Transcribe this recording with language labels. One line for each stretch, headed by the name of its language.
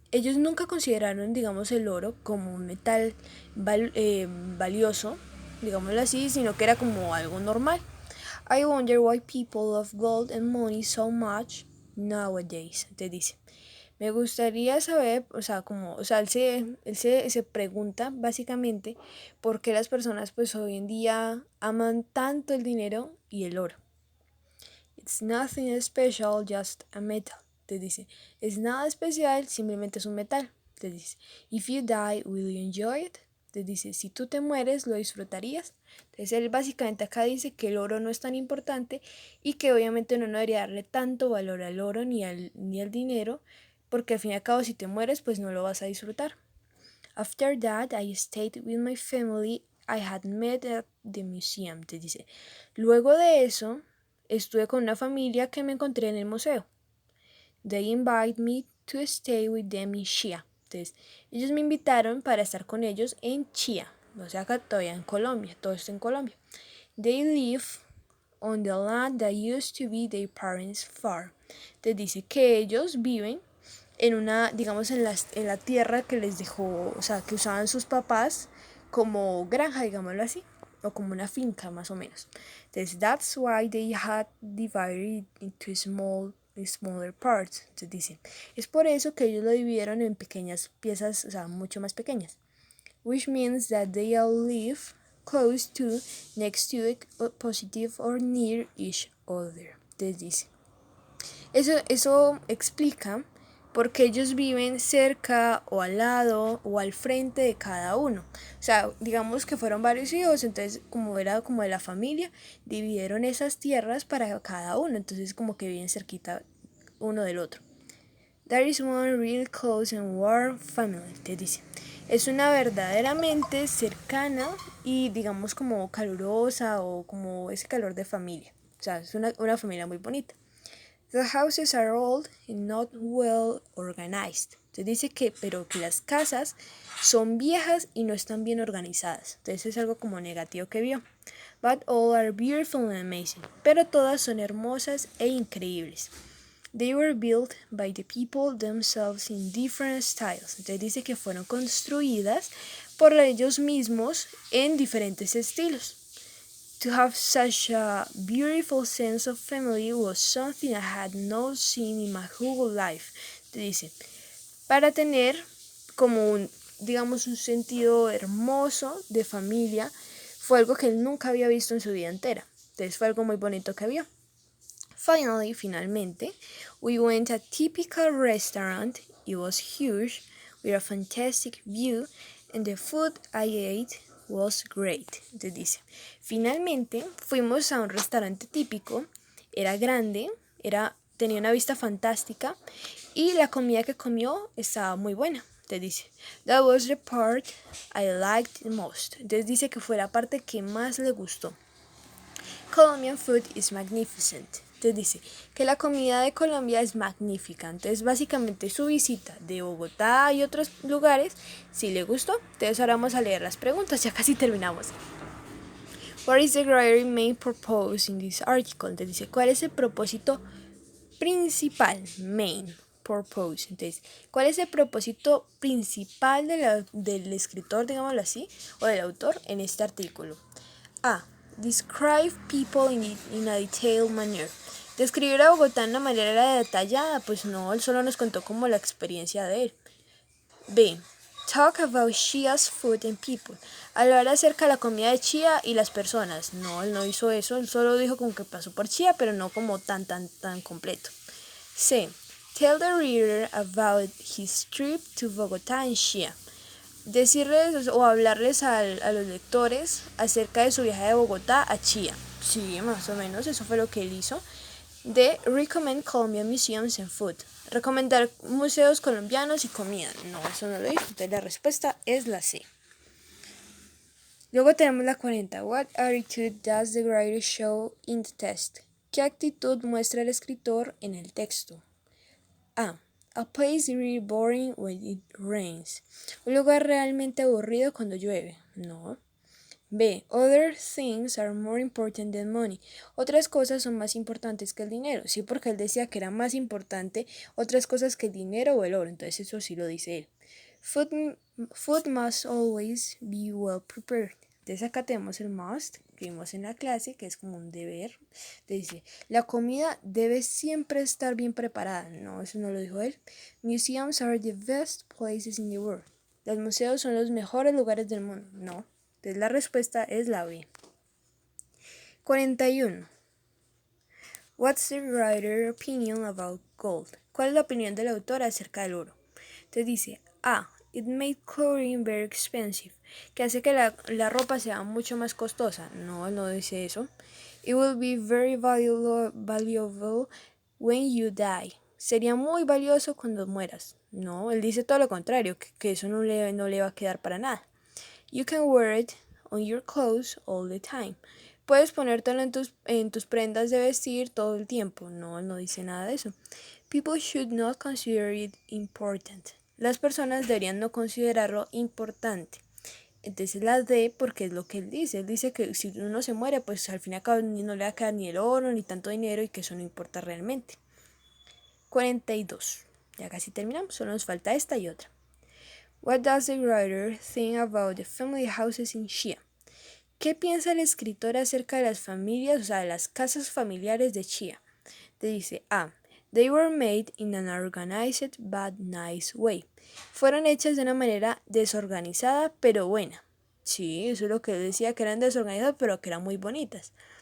Spanish: Ellos nunca consideraron, digamos, el oro como un metal valioso, digámoslo así, sino que era como algo normal.
English: I wonder why people love gold and money so much nowadays,
Spanish: te dice. Me gustaría saber, o sea, él se pregunta básicamente por qué las personas pues hoy en día aman tanto el dinero y el oro.
English: It's nothing special, just a metal.
Spanish: Te dice, es nada especial, simplemente es un metal. Te dice,
English: if you die, will you enjoy it?
Spanish: Te dice, si tú te mueres, ¿lo disfrutarías? Entonces él básicamente acá dice que el oro no es tan importante y que obviamente uno no debería darle tanto valor al oro ni al dinero, porque al fin y al cabo si te mueres, pues no lo vas a disfrutar.
English: After that, I stayed with my family I had met at the museum.
Spanish: Te dice, luego de eso, estuve con una familia que me encontré en el museo.
English: They invited me to stay with them in Chía.
Spanish: Entonces, ellos me invitaron para estar con ellos en Chía. O sea, acá todavía en Colombia, todo esto en Colombia.
English: They live on the land that used to be their parents' farm.
Spanish: Te dice que ellos viven en una, digamos, en la tierra que les dejó, o sea, que usaban sus papás como granja, digámoslo así, o como una finca más o menos. Entonces,
English: that's why they had divided into smaller parts.
Spanish: Entonces dice, es por eso que ellos lo dividieron en pequeñas piezas, o sea, mucho más pequeñas.
English: Which means that they all live close to, next to, positive or near each other.
Spanish: Entonces dice, eso explica porque ellos viven cerca o al lado o al frente de cada uno. O sea, digamos que fueron varios hijos, entonces como era como de la familia, dividieron esas tierras para cada uno, entonces como que viven cerquita uno del otro.
English: There is one real close and warm family,
Spanish: te dice. Es una verdaderamente cercana y digamos como calurosa o como ese calor de familia. O sea, es una familia muy bonita.
English: The houses are old and not well organized.
Spanish: Entonces dice que, pero que las casas son viejas y no están bien organizadas. Entonces es algo como negativo que vio.
English: But all are beautiful and amazing.
Spanish: Pero todas son hermosas e increíbles.
English: They were built by the people themselves in different styles.
Spanish: Entonces dice que fueron construidas por ellos mismos en diferentes estilos.
English: To have such a beautiful sense of family was something I had not seen in my whole life.
Spanish: Te dice, para tener como digamos, un sentido hermoso de familia, fue algo que él nunca había visto en su vida entera. Entonces fue algo muy bonito que vio. Finalmente,
English: we went to a typical restaurant. It was huge, with a fantastic view, and the food I ate was great.
Spanish: Entonces dice, finalmente fuimos a un restaurante típico, era grande, tenía una vista fantástica y la comida que comió estaba muy buena. Entonces dice,
English: that was the part I liked the most.
Spanish: Entonces dice que fue la parte que más le gustó.
English: Colombian food is magnificent.
Spanish: Entonces dice que la comida de Colombia es magnífica. Entonces básicamente su visita de Bogotá y otros lugares sí le gustó. Entonces ahora vamos a leer las preguntas, ya casi terminamos.
English: What is the greater main purpose in this article?
Spanish: Entonces dice, ¿cuál es el propósito principal?
English: Main purpose.
Spanish: Entonces, ¿cuál es el propósito principal del escritor, digámoslo así, o del autor en este artículo? A.
English: Describe people in a detailed manner.
Spanish: Describir a Bogotá de una manera detallada, pues no, él solo nos contó como la experiencia de él. B.
English: Talk about Chia's food and people.
Spanish: Hablar acerca de la comida de Chía y las personas. No, él no hizo eso, él solo dijo como que pasó por Chía, pero no como tan completo. C.
English: Tell the reader about his trip to Bogotá and Chía.
Spanish: Decirles o hablarles a los lectores acerca de su viaje de Bogotá a Chía. Sí, más o menos, eso fue lo que él hizo. D.
English: Recommend Colombian Museums and Food.
Spanish: Recomendar museos colombianos y comida. No, eso no lo dijo. Entonces la respuesta es la C. Luego tenemos la 40.
English: What attitude does the writer show in the text?
Spanish: ¿Qué actitud muestra el escritor en el texto? A.
English: A place really boring when it rains.
Spanish: Un lugar realmente aburrido cuando llueve. No. B.
English: Other things are more important than money.
Spanish: Otras cosas son más importantes que el dinero. Sí, porque él decía que era más importante otras cosas que el dinero o el oro. Entonces eso sí lo dice él.
English: Food must always be well prepared.
Spanish: Entonces acá tenemos el must que vimos en la clase, que es como un deber. Dice, la comida debe siempre estar bien preparada. No, eso no lo dijo él.
English: Museums are the best places in the world.
Spanish: Los museos son los mejores lugares del mundo. No. Entonces la respuesta es la B. 41.
English: What's the writer's opinion about gold?
Spanish: ¿Cuál es la opinión del autor acerca del oro? Entonces dice, A.
English: It made clothing very expensive.
Spanish: Que hace que la ropa sea mucho más costosa. No, no dice eso.
English: It will be very valuable when you die.
Spanish: Sería muy valioso cuando mueras. No, él dice todo lo contrario, que eso no le va a quedar para nada.
English: You can wear it on your clothes all the time.
Spanish: Puedes ponértelo en tus prendas de vestir todo el tiempo. No, no dice nada de eso.
English: People should not consider it important.
Spanish: Las personas deberían no considerarlo importante. Entonces la D, porque es lo que él dice. Él dice que si uno se muere, pues al fin y al cabo no le va a quedar ni el oro ni tanto dinero y que eso no importa realmente. 42. Ya casi terminamos, solo nos falta esta y otra.
English: What does the writer think about the family houses in Chía?
Spanish: ¿Qué piensa el escritor acerca de las familias, o sea, de las casas familiares de Chía? Te dice A.
English: They were made in an organized but nice way.
Spanish: Fueron hechas de una manera desorganizada pero buena. Sí, eso es lo que decía, que eran desorganizadas pero que eran muy bonitas.